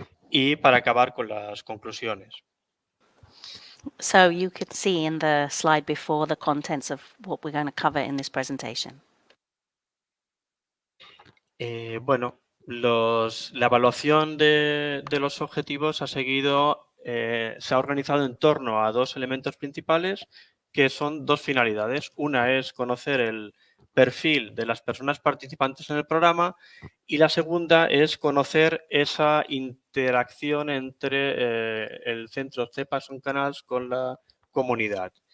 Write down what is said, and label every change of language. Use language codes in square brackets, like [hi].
[es] Y para acabar con las conclusiones. [en] So you could see in the slide before the contents of what we're going to cover in this presentation. [es] Bueno, la evaluación de los objetivos se ha organizado en torno a dos elementos principales que son dos finalidades. Una es conocer el perfil de las personas participantes en el programa y la segunda es conocer esa interacción entre el centro CEPA Son Canals con la comunidad.